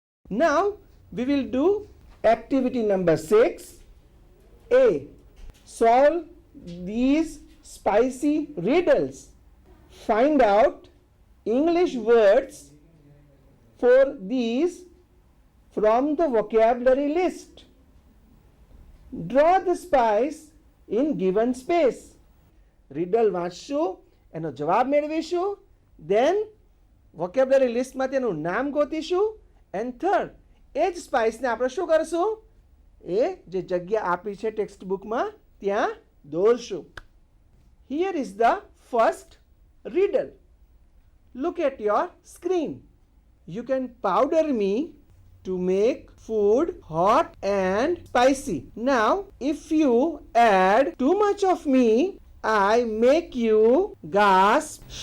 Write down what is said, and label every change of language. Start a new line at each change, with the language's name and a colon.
English: Now we will do activity number 6. A. Solve these spicy riddles. Find out English words for these from the vocabulary list. Draw the spice in given space.
Gujarati: Riddle વાંચશું, એનો જવાબ મેળવીશું,
English: then
Gujarati: vocabulary listમાં તેનું નામ ગોતીશું,
English: and third,
Gujarati: એ જ સ્પાઇસને આપણે શું કરશું? એ જે જગ્યા આપી છે ટેક્સ્ટ બુકમાં ત્યાં દોરશું.
English: Here is the first riddle. Look at your screen. You can powder me to make food hot and spicy. Now, if you add too much of me, I make you gasp.